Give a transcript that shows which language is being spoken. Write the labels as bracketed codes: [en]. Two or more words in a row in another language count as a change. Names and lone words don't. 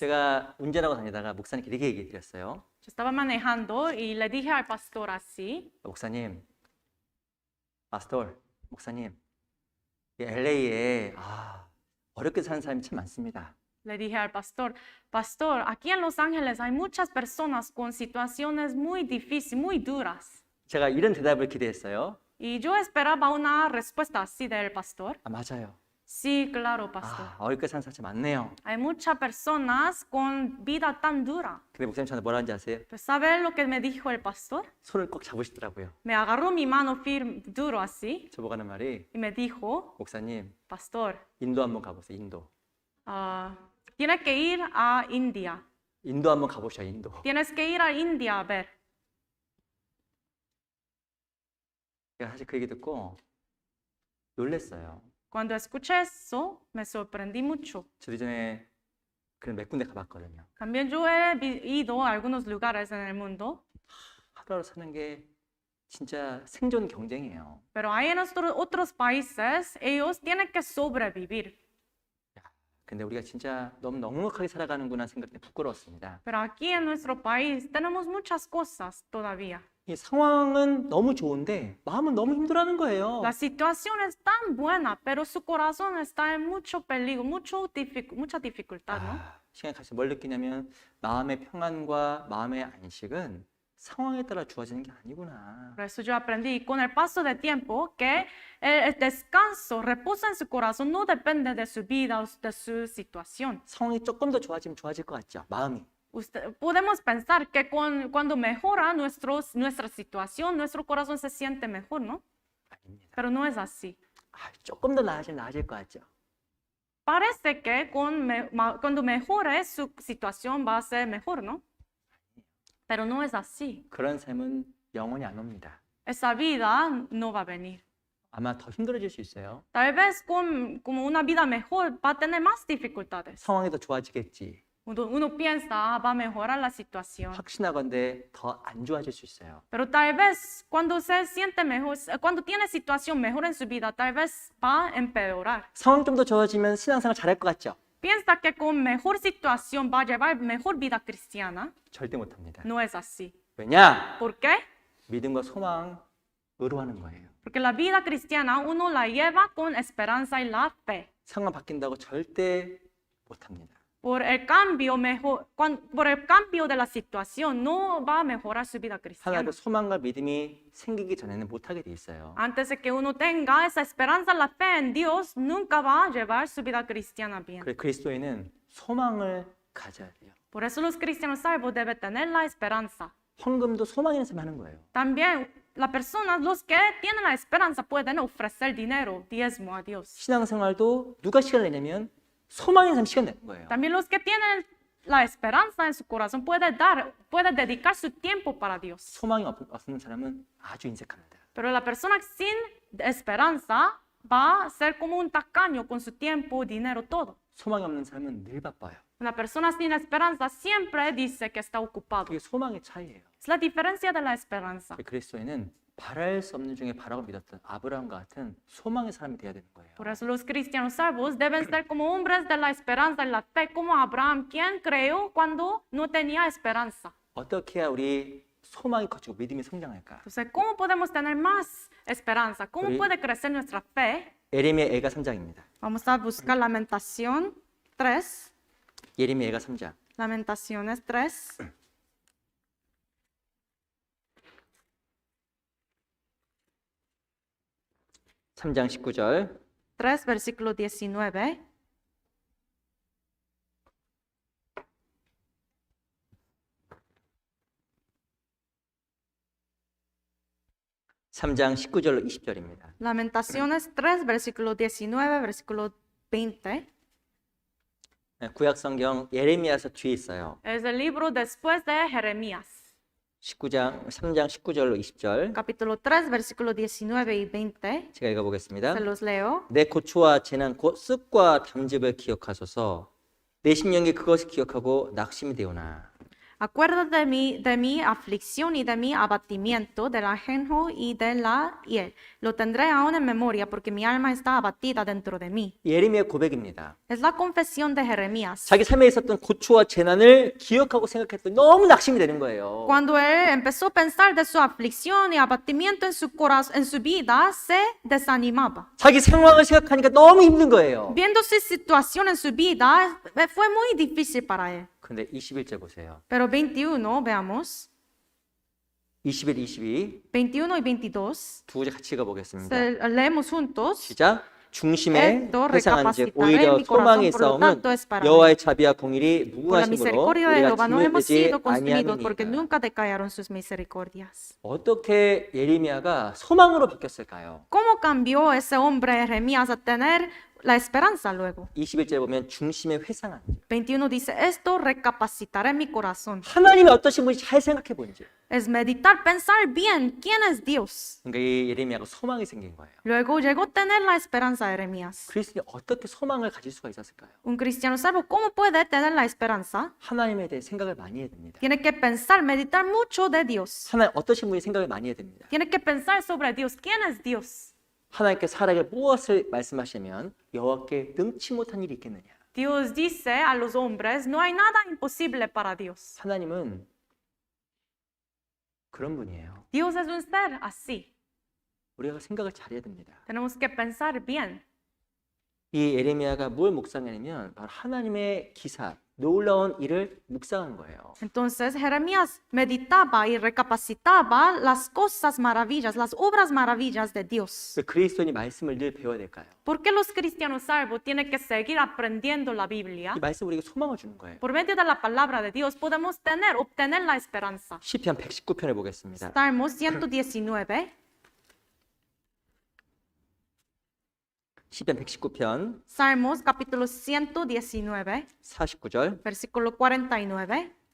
[ko] 제가 운전하고 다니다가 목사님께 이렇게 얘기 드렸어요. [es] Yo estaba manejando y le dije al pastor así. [ko] 목사님, 목사님, 이 LA에 어렵게 사는 사람이 참 많습니다. [es] Le dije al pastor, pastor, aquí en Los Ángeles hay muchas personas con situaciones muy difíciles, muy duras. [ko] 제가 이런 대답을 기대했어요. [es] Y yo esperaba una respuesta así del pastor. [ko] 맞아요. [es] Sí, claro, pastor. [ko] 어렵게 사는 사람이 많네요. [es] Hay muchas personas con vida tan dura. [ko] 근데 목사님 저한테 뭐라 하는지 아세요? [es] Pues, ¿sabe lo que me dijo el pastor? [ko] 손을 꼭 잡으시더라고요. [es] Me agarró mi mano firme, duro así, [ko] 저보고 하는 말이, [es] y me dijo, [ko] 목사님, [es] pastor, [ko] 인도 한번 가보세요. 인도. [es] tienes que ir a India. [ko] 인도 한번 가보셔. 인도. [es] Tienes que ir a India a ver. [ko] 제가 사실 그 얘기 듣고 놀랬어요. [es] Cuando escuché eso, me sorprendí mucho. [ko] 저도 전에 그런 몇 군데 가봤거든요. [es] También yo he ido a algunos lugares en el mundo, [ko] 하루하루 사는 게 진짜 생존 경쟁이에요. [es] pero hay en otros países, ellos tienen que sobrevivir. [ko] 근데 우리가 진짜 너무 넉넉하게 살아가는구나 생각 때문에 부끄러웠습니다. [es] Pero aquí en nuestro país tenemos muchas cosas todavía. [ko] 이 상황은 너무 좋은데 마음은 너무 힘들어하는 거예요. [es] La situación es tan buena, pero su corazón está en mucho peligro, mucha dificultad, ¿no? [ko] 시간이 갈수록 뭘 느끼냐면 마음의 평안과 마음의 안식은 상황에 따라 주어지는 게 아니구나. [es] Por eso yo aprendí con el paso del tiempo que el descanso, reposo en su corazón no depende de su vida o de su situación. [ko] 상황이 조금 더 좋아지면 좋아질 것 같죠? 마음이. [es] Podemos pensar que cuando mejora nuestra situación, nuestro corazón se siente mejor, ¿no? [ko] 아닙니다. [es] Pero no es así. [ko] 조금 더 나아질 것 같죠? [es] Parece que cuando mejore su situación va a ser mejor, ¿no? Pero no es así. [ko] 그런 삶은 영원히 안 옵니다. [es] Esa vida no va a venir. [ko] 아마 더 힘들어질 수 있어요. [es] Tal vez como una vida mejor va a tener más dificultades. [ko] 상황이 더 좋아지겠지. [es] Uno piensa, va a mejorar la situación. [ko] 확신하건대 더 안 좋아질 수 있어요. [es] Pero tal vez cuando se siente mejor, cuando tiene situación mejor en su vida, tal vez va a empeorar. [ko] 상황 좀 더 좋아지면 신앙생활 잘할 것 같죠? [es] Piensa que con mejor situación va a llevar mejor vida cristiana. [ko] 절대 못합니다. [es] No es así. [ko] 왜냐? [es] ¿Por qué? [ko] 믿음과 소망으로 하는 거예요. [es] Porque la vida cristiana uno la lleva con esperanza y la fe. [ko] 상황 바뀐다고 절대 못합니다. [es] Por el cambio de la situación no va a mejorar su vida cristiana. [ko] 하나도 소망과 믿음이 생기기 전에는 못하게 돼 있어요. [es] Antes de que uno tenga esa esperanza, la fe en Dios, nunca va a llevar su vida cristiana bien. [ko] 그래 그리스도인은 소망을 가져야 돼요. [es] Por eso los cristianos salvos deben tener la esperanza. [ko] 헌금도 소망의 삶 하는 거예요. [es] También las personas, los que tienen la esperanza, pueden ofrecer dinero, diezmo a Dios. [ko] 신앙생활도 누가 시간을 내냐면 소망의 삶 시간 내는 거예요. [es] También los que tienen la esperanza en su corazón puede dedicar su tiempo para Dios. [ko] 소망이 없는 사람은 아주 인색합니다. [es] Pero la persona sin esperanza va a ser como un tacaño con su tiempo, dinero, todo. [ko] 소망이 없는 사람은 늘 바빠요. [es] Una persona sin esperanza siempre dice que está ocupado. [ko] 그게 소망의 차이예요. [es] Es la diferencia de la esperanza. [ko] 그리스도인은 바랄 수 없는 중에 바라고 믿었던 아브라함과 같은 소망의 사람이 되어야 되는 거예요. [es] Por eso los cristianos salvos deben ser como hombres de la esperanza y la fe, como Abraham, quien creyó cuando no tenía esperanza. [ko] 어떻게 해야 우리 소망이 커지고 믿음이 성장할까? [es] Entonces, ¿cómo podemos tener más esperanza? ¿Cómo puede crecer nuestra fe? [ko] 예레미야 애가 3장입니다. [es] Vamos a buscar Lamentación 3. [ko] 예레미야 애가 3장. [es] Lamentaciones 3. [ko] 삼장 19절. [es] 3, versículo 19. [ko] 삼장 19절로 20절입니다. [es] Lamentaciones 3, versículo 19, versículo 20. [ko] 구약 성경 예레미야서 뒤에 있어요. [es] Es el libro después de Jeremías. [ko] 3장 19절로 20절. [es] Capítulo 3, versículo 19 y 20. [ko] 제가 읽어보겠습니다. [es] Se los leo. [ko] 내 고초와 재난 곧 습과 담즙을 기억하소서. 내 심령이 그것을 기억하고 낙심이 되오나. [es] Acuérdate de mi aflicción y de mi abatimiento, del ajenjo y de la hiel. Lo tendré aún en memoria porque mi alma está abatida dentro de mí. [ko] 예레미야 고백입니다. [es] Es la confesión de Jeremías. [ko] 자기 삶에 있었던 고초와 재난을 기억하고 생각했더니 너무 낙심이 되는 거예요. [es] Cuando él empezó a pensar de su aflicción y abatimiento en su corazón, en su vida, se desanimaba. [ko] 자기 상황을 생각하니까 너무 힘든 거예요. [es] Viendo su situación en su vida, fue muy difícil para él. [ko] 근데 21절 보세요. [es] Pero 21, veamos. [ko] 21, 22 [es] 21 y 22. [ko] 두 구절 같이 읽어보겠습니다. [es] Leemos juntos. [ko] 시작. 중심에 [es] Esto [ko] 회상한즉 [es] recapacitaré [ko] 오히려 [es] en mi corazón, [ko] 소망의 [es] por lo [ko] 싸움은 [es] tanto es para [ko] 여호와의 자비와 공일이 [es] Por la [ko] 무궁하심으로 [es] misericordia de [ko] 우리가 [es] Jehová no hemos [ko] 진멸되지 [es] sido consumidos porque [ko] 아니함이니이다. [es] nunca decayeron sus misericordias. [ko] 어떻게 예레미야가 소망으로 바뀌었을까요? [es] ¿Cómo cambió ese hombre Jeremías a tener la esperanza luego? [ko] 21절에 보면 중심에 회상한즉 [es] 21 dice, esto recapacitaré en mi corazón. [ko] 하나님이 어떠신 분인지 잘 생각해 본지. [es] Es meditar, pensar bien quién es Dios. [ko] 그러니까 이 예레미야가 소망이 생긴 거예요. [es] Luego llegó a tener la esperanza Jeremías. [ko] 그리스도인이 어떻게 소망을 가질 수가 있었을까요? [es] Un cristiano salvo, ¿cómo puede tener la esperanza? [ko] 하나님에 대해 생각을 많이 해야 됩니다. [es] Tiene que pensar, meditar mucho de Dios. [ko] 하나님 어떠신 분이 생각을 많이 해야 됩니다. [es] Tiene que pensar sobre Dios. ¿Quién es Dios? [ko] 하나님께서 사람에게 무엇을 말씀하시면 여호와께 능치 못한 일이 있겠느냐. [es] Dios dice a los hombres, no hay nada imposible para Dios. [ko] 하나님은 그런 분이에요. [es] Dios es un ser así. [ko] 우리가 생각을 잘해야 됩니다. [es] Tenemos que pensar bien. [ko] 이 예레미야가 뭘 묵상하냐면 바로 하나님의 기사, 놀라운 일을 묵상한 거예요. [es] Entonces Jeremías meditaba y recapacitaba las cosas maravillas, las obras maravillas de Dios. [ko] 왜 그리스도인이 말씀을 늘 배워야 될까요? [es] ¿Por qué los cristianos salvos tienen que seguir aprendiendo la Biblia? [ko] 이 말씀 우리에게 소망을 주는 거예요. [es] Por medio de la palabra de Dios podemos obtener la esperanza. [ko] 시편 119편을 보겠습니다. [es] Salmos 119. [ko] 시편 119편 [es] Salmos capítulo 119, [ko] 49절. [es] versículo 49.